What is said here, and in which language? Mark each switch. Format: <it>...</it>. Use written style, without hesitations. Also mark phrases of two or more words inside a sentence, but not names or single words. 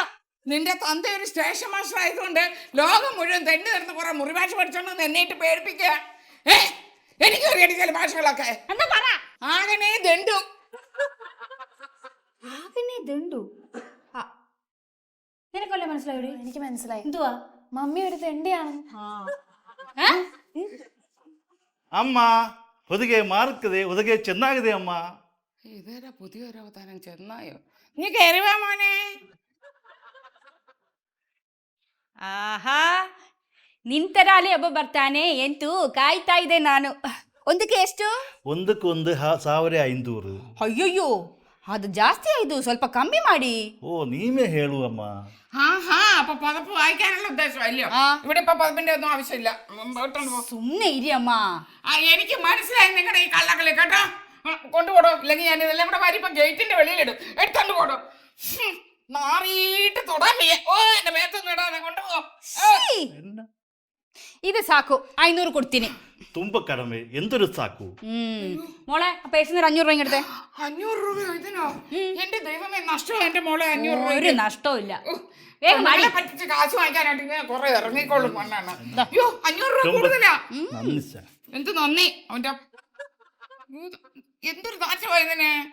<ml>നിന്റെ തന്ത ഒരു സ്റ്റേഷൻ മാസ്റ്റർ ആയതുകൊണ്ട് ലോകം മുഴുവൻ തെണ്ടി നടന്ന് കുറെ മുറിഭാഷ പഠിച്ചോണ്ട് എന്നെയിട്ട് പേടിപ്പിക്കുക. എനിക്ക് അറിയാം ചില ഭാഷകളൊക്കെ. എന്താ പറ? ആകനെ ദണ്ടും. ദണ്ടു. നിനക്കല്ലേ മനസ്സിലായി? എനിക്ക് മനസ്സിലായി. എന്തുവാ? മമ്മി ഒരു തെണ്ടിയാണ്.</ml> <kn>ಅಮ್ಮ ಹೊದಿಗೆ ಮಾರುತ್ತದೆ ಹೊದಿಗೆ ಚೆನ್ನಾಗಿದೆ ಅಮ್ಮ.</kn> <ml>ഇതേതാ പുതിയൊരു അവതാരം? ചെന്നായോ? നീ കയറിവാ മോനെ.</ml> <kn>ಆಹಾ, ನಿಂತರಾಲೆ ಒಬ್ಬ ಬರ್ತಾನೆ ಎಂತೂ ಕಾಯ್ತಾ ಇದೆ ನಾನು. ಒಂದಕ್ಕೆ ಎಷ್ಟು? ಒಂದಕ್ಕೊಂದು 1500. ಅಯ್ಯಯ್ಯೋ, ಅದು ಜಾಸ್ತಿ ಆಯ್ತು, ಸ್ವಲ್ಪ ಕಮ್ಮಿ ಮಾಡಿ. ಓ, ನೀವೇ ಹೇಳು ಅಮ್ಮ.</kn> <ml>ആഹാ, അപ്പൊ പതപ്പ് വായിക്കാനുള്ള ഉദ്ദേശം അല്ലയോ? ഇവിടെ ഇപ്പൊ പതപ്പിന്റെ ഒന്നും ആവശ്യമില്ല.</ml> <kn>ಸುಮ್ಮನೆ ಇರಿ ಅಮ್ಮ.</kn> <ml>എനിക്ക് മനസ്സിലായി നിങ്ങളുടെ ഈ കള്ളക്കളി കേട്ടോ. കൊണ്ടുപോടോ, ഇല്ലെങ്കിൽ ഞാൻ ഇതെല്ലാം കൂടെ വാരി ഇപ്പൊ ഗേറ്റിന്റെ വെളിയിലിടും. എടുത്തോണ്ട് പോടോ. മാറിയിട്ട് തൊടാൻ വയ്യ. ഓ, എന്റെ മേത്തൊന്നും ഇടാതെ കൊണ്ടുപോ.</ml> <kn>ಇದು ಸಾಕು, 500 ಕೊಡ್ತೀನಿ. ತುಂಬ ಕಡಿಮೆ, ಎಂതൊരു ಸಾಕು.</kn> <ml>മോളെ, ആ പേഴ്സിന് 500 രൂപ എടുത്തേ. 500 രൂപയോ ഇതിനോ? എന്റെ ദൈവമേ, നഷ്ടമോ എന്റെ മോളെ? 500 രൂപ ഒരു നഷ്ടവും ഇല്ല. വേഗം മടി. പറ്റിച്ച് കാശ് വാങ്ങിക്കാനായിട്ട് ഇങ്ങനെ കുറെ ഇറങ്ങിക്കോളും മണ്ണാണ്. അയ്യോ, 500 രൂപ കൂടുതലാ. നന്ദി സാർ. എന്ത് നന്ദി? അവന്റെ എന്തൊരു നാശമായതിനെ.</ml>